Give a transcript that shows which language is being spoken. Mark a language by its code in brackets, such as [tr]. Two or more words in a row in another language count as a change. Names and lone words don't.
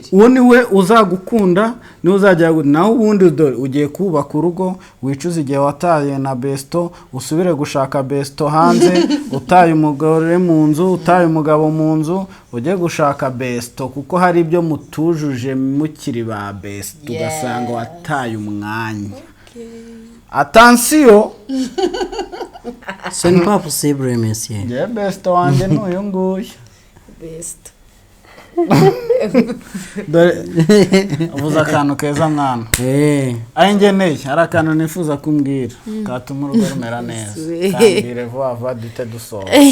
[rw] uwo niwe uzagukunda, niwe uzajya naho ubundi dore ugiye kubaka urugo wicuza igihe wataye na besto usubire gushaka besto hanze utaye umugore mu nzu utaye umugabo mu nzu ujye gushaka besto kuko hari ibyo mutujuje mukiri ba besto ugasanga wataye umwanya. [fr] Attention, Ce n'est pas possible, monsieur. [rw] nge besto wanjye n'uyu nguyu. best Dore uvuze akantu keza mwana. Aho ngeneye hari akantu nifuza kumbwira katuma urugo rumera neza. Kambwire vuba vuba duhite dusohoka.